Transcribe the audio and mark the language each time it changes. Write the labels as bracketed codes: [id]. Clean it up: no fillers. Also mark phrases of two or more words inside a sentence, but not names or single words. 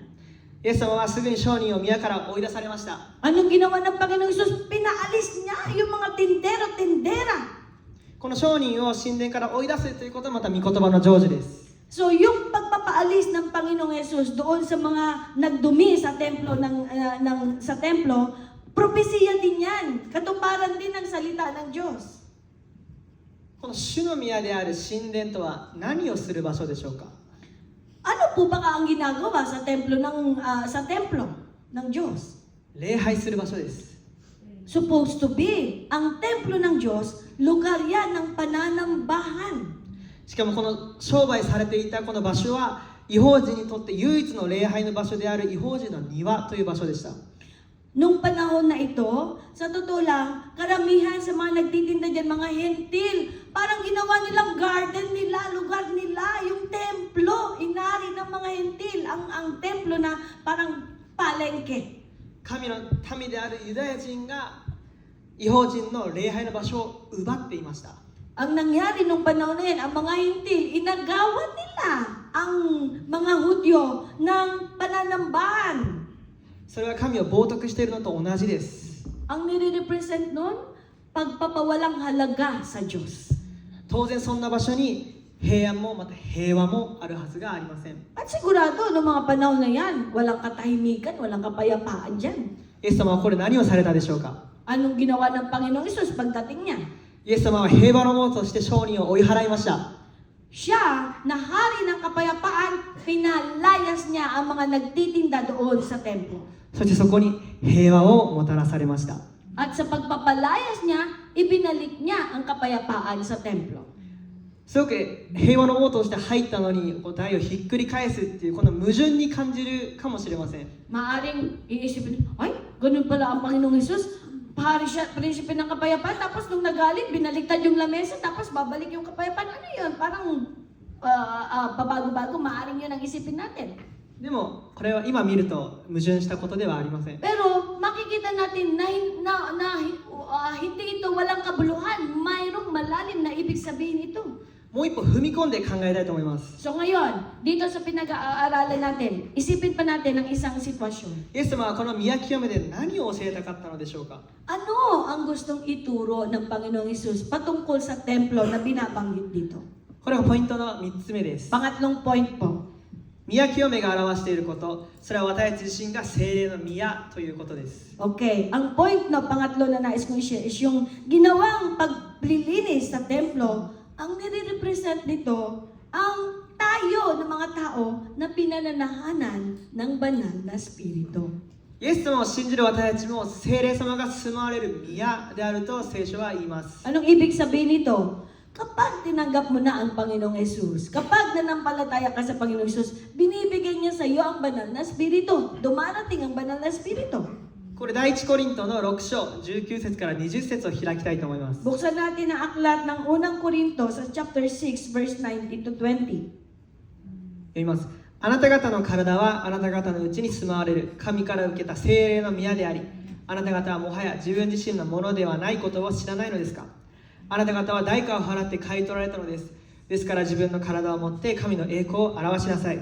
[ja] イエス様はすぐに商人を宮から追い出されました。 [tl] Anong ginawa ng Panginoong Hesus? Pinaalis niya yung mga tindero-tindera. [ja] この商人を神殿から追い出すということはまた御言葉の成就です。 [tl] So yung pagpapaalis ng Panginoong Hesus doon sa mga nagdumi sa templo sa templo, propesiya din yan. Katuparan din ng salita ng Diyos. [ja] この主の宮である神殿とは何をする場所でしょうか？ [tl] Ano po ba ang ginagawa sa templo ng Diyos? [ja] 礼拝する場所です。 [en] Supposed to be. [tl] Ang templo ng Diyos, lugar yan ng pananambahan. [ja] しかもこの商売されていたこの場所は異邦人にとって唯一の礼拝の場所である異邦人の庭という場所でした。 [tl] Nung panahon na ito, sa totoo lang, karamihan sa mga nagtitinda dyan, mga hentil, parang ginawa nilang garden nila, lugar nila, yung templo, inari ng mga hentil, ang templo na parang palengke. [ja] 神の民であるユダヤ人が異邦人の礼拝の場所を奪っていました。 [tl] Ang nangyari nung panahon na yan, ang mga hentil, inagawan nila ang mga Hudyo ng pananambahan. [ja] それは神を冒涜しているのと同じです。 [tl] Ang nire-represent nun, pagpapawalang halaga sa Diyos. [ja] 当然そんな場所に平安もまた平和もあるはずがありません。 [tl] At sigurado, noong mga panahon na yan, walang katahimikan, walang kapayapaan dyan. [ja] イエス様はこれ何をされたでしょうか。 [tl] Anong ginawa ng Panginoong Isus pagdating niya? [ja] イエス様は平和のものとして商人を追い払いました。 [tl] Siya, na hari ng kapayapaan, pinalayas niya ang mga nagtitinda doon sa templo. [ja] そしてそこに平和をもたらされました。 [tl] At sa pagpapalayas niya, ibinalik niya ang kapayapaan sa templo. [ja] すごく平和の王として入ったのにこう台をひっくり返すっていうこの矛盾に感じるかもしれません。 [tl] Maaring iisipin, ay, ganun pala ang Panginoong Isus. Hari siya, prinsipe ng kapayapaan, tapos nung nagalit, binaliktad yung lamesa, tapos babalik yung kapayapaan. Ano yun? Parang pabago-bago, maaring yun ang isipin natin. [ja] でもこれは今見ると矛盾したことではありません。 [tl] Pero makikita natin na hindi ito walang kabuluhan. Mayroong malalim na ibig sabihin ito. [ja] もう一歩踏み込んで考えたいと思います。 [tl] So ngayon, dito sa pinag-aaralan natin, isipin pa natin ang isang sitwasyon. [ja] イエス様はこの宮清めで何を教えたかったのでしょうか。 [tl] Ano ang gustong ituro ng Panginoong Isus patungkol sa templo na binabanggit dito? [ja] これがポイントの3つ目です。 [tl] Pangatlong point po. [ja] 宮清めが表していること、それは私たち自身が聖霊の宮ということです。 [tl] Okay, ang point na pangatlo na nais kong i-share is yung ginawang paglilinis sa templo. Ang nire-represent nito ang tayo ng mga tao na pinananahanan ng banal na espiritu. [ja] イエス様を信じる私たちも聖霊様が住まわれる宮であると聖書は言います。 [tl] Anong ibig sabihin nito? Kapag tinanggap mo na ang Panginoong Yesus, kapag nanampalataya ka sa Panginoong Yesus, binibigay niya sa iyo ang banal na espiritu. Dumarating ang banal na espiritu. [ja] これ第一コリントの6章19節から20節を開きたいと思います。 [tl] Buksan natin ang aklat ng unang Korinto sa [en] chapter 6 verse 19 to 20. [ja] 読みます。あなた方の体はあなた方のうちに住まわれる神から受けた聖霊の宮であり、あなた方はもはや自分自身のものではないことを知らないのですか。あなた方は代価を払って買い取られたのです。ですから自分の体を持って神の栄光を表しなさい。